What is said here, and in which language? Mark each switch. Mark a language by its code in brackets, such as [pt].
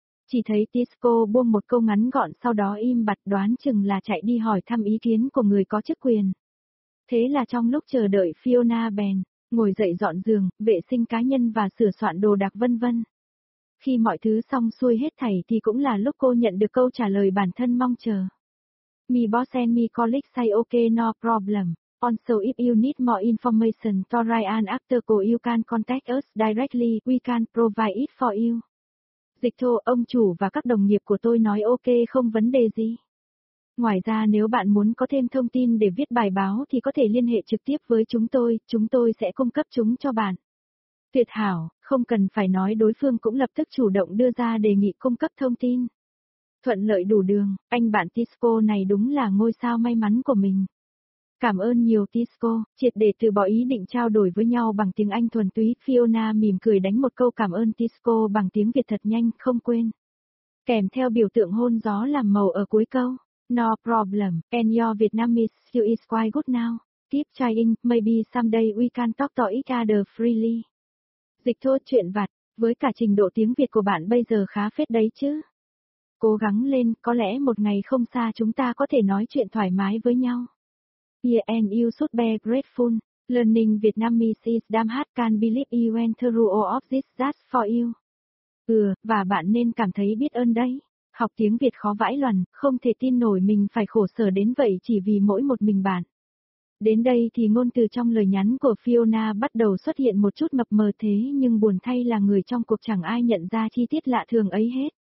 [vi] Chỉ thấy Tisco buông một câu ngắn gọn sau đó im bặt, đoán chừng là chạy đi hỏi thăm ý kiến của người có chức quyền. Thế là trong lúc chờ đợi Fiona bèn, ngồi dậy dọn giường, vệ sinh cá nhân và sửa soạn đồ đạc vân vân. Khi mọi thứ xong xuôi hết thảy thì cũng là lúc cô nhận được câu trả lời bản thân mong chờ. [en] Me boss and me colleague say okay no problem. Also if you need more information to Ryan after call you can contact us directly, we can provide it for you. [vi] Dịch thô, ông chủ và các đồng nghiệp của tôi nói ok không vấn đề gì. Ngoài ra nếu bạn muốn có thêm thông tin để viết bài báo thì có thể liên hệ trực tiếp với chúng tôi sẽ cung cấp chúng cho bạn. Tuyệt hảo, không cần phải nói đối phương cũng lập tức chủ động đưa ra đề nghị cung cấp thông tin. Thuận lợi đủ đường, anh bạn Tisco này đúng là ngôi sao may mắn của mình. Cảm ơn nhiều Tisco, triệt để từ bỏ ý định trao đổi với nhau bằng tiếng Anh thuần túy, Fiona mỉm cười đánh một câu cảm ơn Tisco bằng tiếng Việt thật nhanh, không quên. Kèm theo biểu tượng hôn gió làm màu ở cuối câu. [en] No problem, and your Vietnamese you is quite good now. Keep trying, maybe someday we can talk to each other freely. [vi] Dịch thô, chuyện vặt, với cả trình độ tiếng Việt của bạn bây giờ khá phết đấy chứ. Cố gắng lên, có lẽ một ngày không xa chúng ta có thể nói chuyện thoải mái với nhau. [en] Yeah and you should be grateful, learning Vietnamese is damn hard, can believe you went through all of this just for you. [vi] Và bạn nên cảm thấy biết ơn đấy. Học tiếng Việt khó vãi lần, không thể tin nổi mình phải khổ sở đến vậy chỉ vì mỗi một mình bạn. Đến đây thì ngôn từ trong lời nhắn của Fiona bắt đầu xuất hiện một chút mập mờ, thế nhưng buồn thay là người trong cuộc chẳng ai nhận ra chi tiết lạ thường ấy hết.